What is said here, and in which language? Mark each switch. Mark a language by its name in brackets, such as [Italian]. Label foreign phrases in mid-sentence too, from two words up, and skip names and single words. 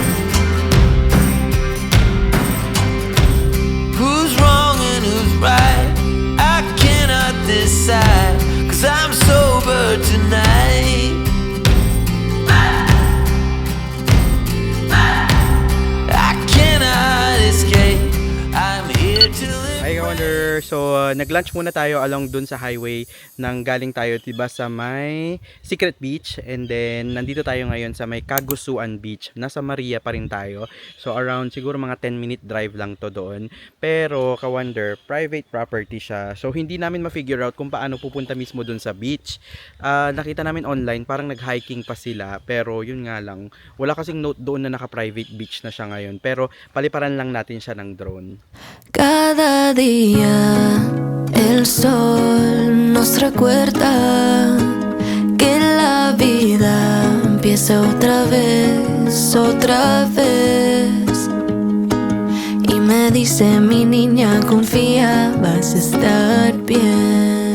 [English] Who's wrong and who's right? I cannot decide, 'cause I'm sober tonight. I cannot escape. I'm here to live. Hi, [Filipino] ka-wonder. So, nag-lunch muna tayo along dun sa highway nang galing tayo, diba, sa may Secret Beach. And then, nandito tayo ngayon sa may Cagusuan Beach. Nasa Maria pa rin tayo. So, around siguro mga [English] 10-minute drive [Filipino] lang to doon. Pero, ka-wonder, private property siya. So, hindi namin ma- [English] figure out [Filipino] kung paano pupunta mismo dun sa beach. Nakita namin online, parang nag-hiking pa sila. Pero, yun nga lang. Wala kasing note doon na naka- [English] private beach [Filipino] na siya ngayon. Pero, paliparan lang natin siya ng drone. [Spanish] Cada día el sol nos recuerda que la vida empieza otra vez, otra vez. Y me dice mi niña, confía, vas a estar bien.